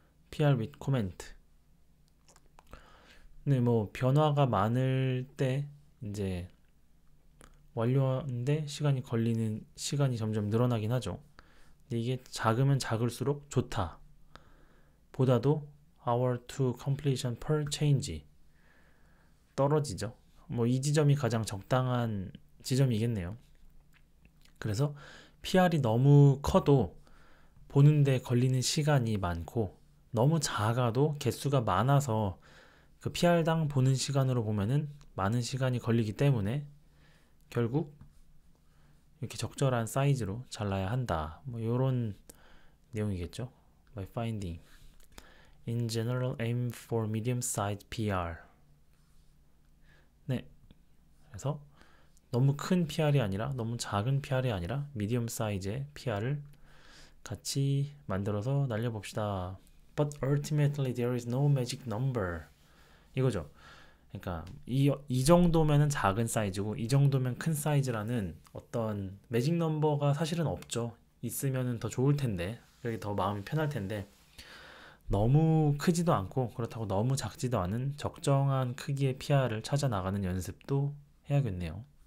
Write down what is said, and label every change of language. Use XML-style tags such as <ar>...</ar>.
<en>PR with comment.</en> <ko>네, 뭐 변화가 많을 때 이제 완료하는데 시간이 점점 늘어나긴 하죠. 근데 이게 작으면 작을수록 좋다. 보다도</ko> <en>hour to completion per change</en> <ko>떨어지죠. 뭐 이 지점이 가장 적당한 지점이겠네요. 그래서 PR이 너무 커도 보는데 걸리는 시간이 많고 너무 작아도 개수가 많아서 그 PR당 보는 시간으로 보면은 많은 시간이 걸리기 때문에 결국 이렇게 적절한 사이즈로 잘라야 한다. 뭐 이런 내용이겠죠.</ko> <en>My finding. In general, aim for medium-sized PR.</en> <ko>네. 그래서 너무 큰 PR이 아니라 너무 작은 PR이 아니라 미디엄 사이즈의 PR을 같이 만들어서 날려봅시다.</ko> <en>But ultimately there is no magic number.</en> <ko>이거죠. 그러니까 이 정도면은 작은 사이즈고 이 정도면 큰 사이즈라는 어떤 매직 넘버가 사실은 없죠. 있으면은 더 좋을 텐데, 그게 더 마음이 편할 텐데 너무 크지도 않고 그렇다고 너무 작지도 않은 적정한 크기의 PR을 찾아 나가는 연습도 해야겠네요.</ko>